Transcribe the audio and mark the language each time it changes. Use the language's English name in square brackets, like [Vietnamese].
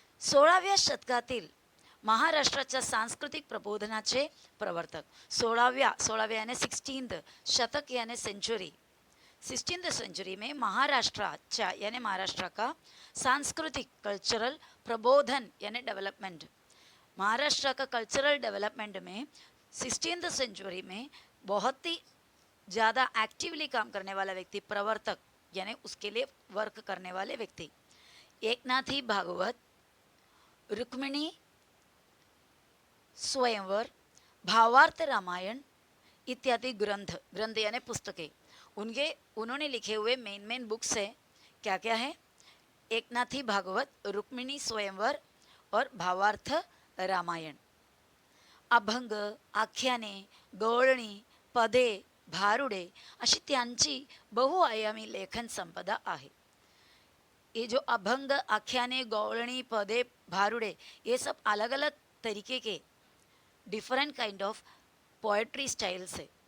[Marathi] 16व्या शतकातील महाराष्ट्राच्या सांस्कृतिक प्रबोधनाचे प्रवर्तक। [Hindi] 16व्या यानी 16th शतक यानी सेंचुरी। 16th सेंचुरी में महाराष्ट्राच्या यानी महाराष्ट्र का सांस्कृतिक कल्चरल प्रबोधन यानी डेवलपमेंट, महाराष्ट्र का कल्चरल डेवलपमेंट में 16th सेंचुरी में बहुत ही ज़्यादा एक्टिवली काम करने वाला व्यक्ति, प्रवर्तक यानी उसके लिए वर्क करने वाले व्यक्ति एकनाथी भागवत, रुक्मिणी स्वयंवर, भावार्थ रामायण इत्यादि ग्रंथ यानी पुस्तकें उन्होंने लिखे हुए मेन बुक्स है। क्या क्या है? एकनाथी भागवत, रुक्मिणी स्वयंवर और भावार्थ रामायण। [Marathi] अभंग, आख्याने, गवळणी, पदे, भारुडे अशी त्यांची बहुआयामी लेखन संपदा आहे। [Hindi] ये जो अभंग, आख्याने, गवळणी, पदे, भारुडे, ये सब अलग अलग तरीके के different kind of poetry styles है।